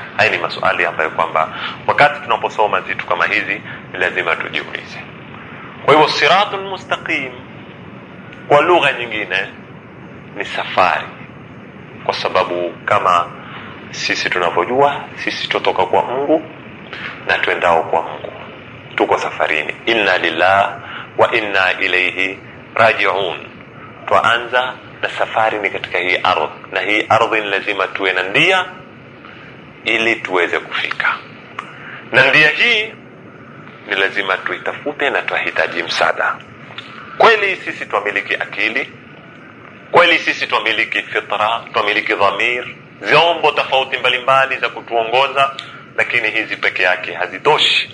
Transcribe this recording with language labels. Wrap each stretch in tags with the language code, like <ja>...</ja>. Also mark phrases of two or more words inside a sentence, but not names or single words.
<sw>Haya ni maswali ambayo kwamba wakati tunaposoma vitu kama hizi ni lazima tujiulize. Kwa hivyo</sw> <ar>الصراط المستقيم</ar> <sw>kwa lugha nyingine ni safari, kwa sababu kama sisi tunavyojua, sisi tutoka kwa Mungu na tuendao kwa Mungu, tuko safarini.</sw> <ar>إنا لله وإنا إليه راجعون.</ar> <sw>Tuanza na safari ni katika hii ardhi, na hii ardhi lazima tuwe na ndia ili tuweze kufika. Na ndia hii ni lazima tuitafute na tuhitaji msaada. Kweli sisi tumiliki akili, kweli sisi tumiliki fitra, tumiliki dhamir, vyombo tofauti mbalimbali za kutuongoza, lakini hizi peke yake hazitoshi.</sw>